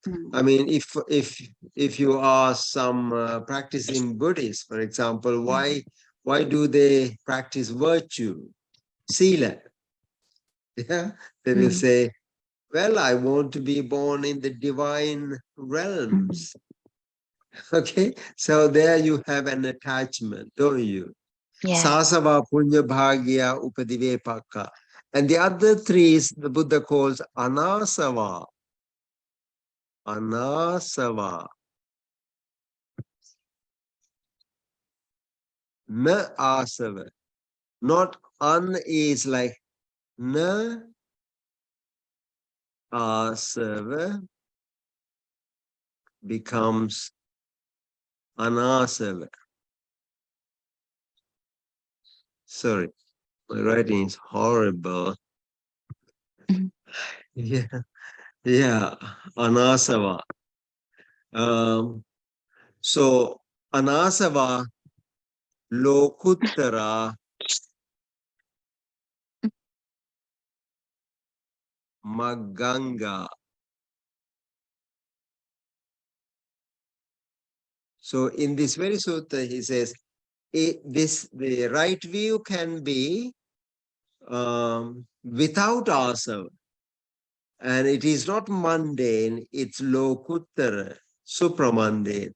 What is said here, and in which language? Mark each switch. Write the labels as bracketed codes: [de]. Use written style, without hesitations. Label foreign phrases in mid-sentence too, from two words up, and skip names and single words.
[en] If you ask some practicing Buddhists, for example, why do they practice virtue, sila? Yeah, they will say, well, I want to be born in the divine realms. Okay, so there you have an attachment, don't you? [pi] Sasava punya bhagya upadivepakha. [en] And the other three is the Buddha calls anasava. [pi] Anasava. Na asava. [en] Not an is like [pi] na asava [en] becomes anasava. Sorry, my writing is horrible. Yeah, yeah, anasava. [pi] So anasava lokuttara maganga. [en] So in this very sutta, he says, the right view can be without asava. And it is not mundane, it's lokuttara, supramundane.